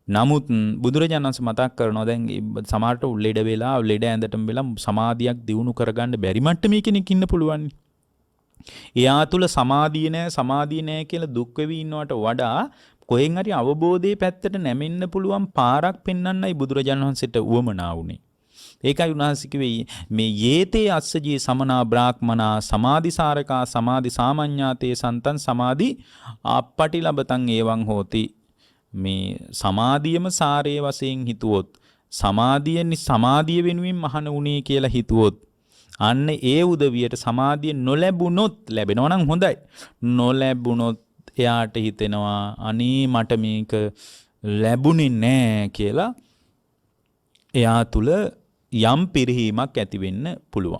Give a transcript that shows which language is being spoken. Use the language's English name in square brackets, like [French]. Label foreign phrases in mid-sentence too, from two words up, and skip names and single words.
[Sinhala] නමුත් බුදුරජාණන් වහන්සේ මතක් කරනවා දැන් සමහරට ලෙඩ වෙලා ලෙඩ ඇඳටම වෙලා සමාධියක් දියුණු කරගන්න බැරි මට්ටමේ කෙනෙක් ඉන්න පුළුවන්. එයා තුල සමාධිය නෑ කියලා දුක් වෙවි ඉන්නවට වඩා කොහෙන් හරි අවබෝධයේ පැත්තට නැමෙන්න පුළුවන් පාරක් පෙන්වන්නයි බුදුරජාණන් වහන්සේට උවමනා වුනේ. ඒකයි උන්වහන්සේ කිව්වේ මේ [Pali] යේතේ අස්සජී සමනා බ්‍රාහ්මනා සමාධිසාරකා සමාධි සාමඤ්ඤාතේ සන්තං සමාධි අප්පටිලබතං එවං හෝති. [Sinhala] මේ සමාධියම සාරයේ වශයෙන් හිතුවොත් සමාධිය වෙනුවෙන් මහාන උනේ කියලා හිතුවොත් අන්න ඒ උදවියට සමාධිය නොලැබුණොත් ලැබෙනවා නම් හොඳයි. නොලැබුණොත් එයාට හිතෙනවා අනේ මට මේක ලැබුණේ නෑ කියලා එයා තුල යම් පිරිහීමක් ඇති වෙන්න පුළුවන්.